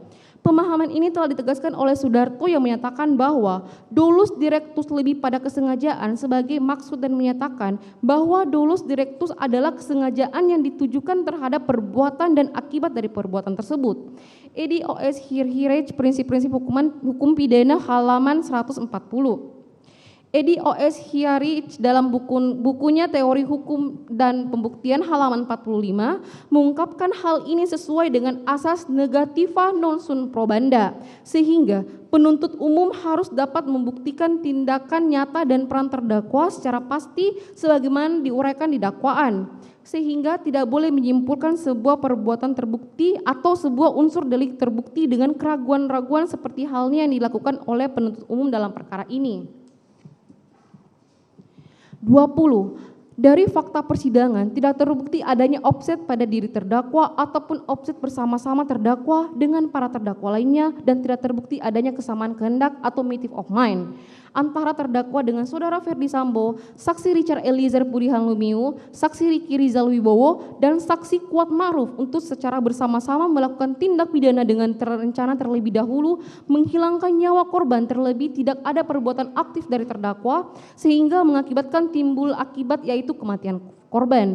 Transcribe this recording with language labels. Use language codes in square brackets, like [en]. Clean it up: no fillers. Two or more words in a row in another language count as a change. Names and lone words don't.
[id] Pemahaman ini telah ditegaskan oleh Sudarto yang menyatakan bahwa [la] dolus directus [id] lebih pada kesengajaan sebagai maksud dan menyatakan bahwa [la] dolus directus [id] adalah kesengajaan yang ditujukan terhadap perbuatan dan akibat dari perbuatan tersebut. Edi O.S. Hirhirej, Prinsip-prinsip hukum pidana halaman 140. Edi O.S. Hiarich dalam bukunya Teori Hukum dan Pembuktian halaman 45 mengungkapkan hal ini sesuai dengan asas [la] negativa non sunt probanda, [id] sehingga penuntut umum harus dapat membuktikan tindakan nyata dan peran terdakwa secara pasti sebagaimana diuraikan di dakwaan, sehingga tidak boleh menyimpulkan sebuah perbuatan terbukti atau sebuah unsur delik terbukti dengan keraguan-raguan seperti halnya yang dilakukan oleh penuntut umum dalam perkara ini. 20. Dari fakta persidangan tidak terbukti adanya offset pada diri terdakwa ataupun offset bersama-sama terdakwa dengan para terdakwa lainnya dan tidak terbukti adanya kesamaan kehendak atau [en] motive of mind [id] antara terdakwa dengan saudara Ferdi Sambo, saksi Richard Eliezer Pudihang Lumiu, saksi Riki Rizal Wibowo, dan saksi Kuat Maruf untuk secara bersama-sama melakukan tindak pidana dengan terencana terlebih dahulu menghilangkan nyawa korban terlebih tidak ada perbuatan aktif dari terdakwa sehingga mengakibatkan timbul akibat yaitu kematian korban.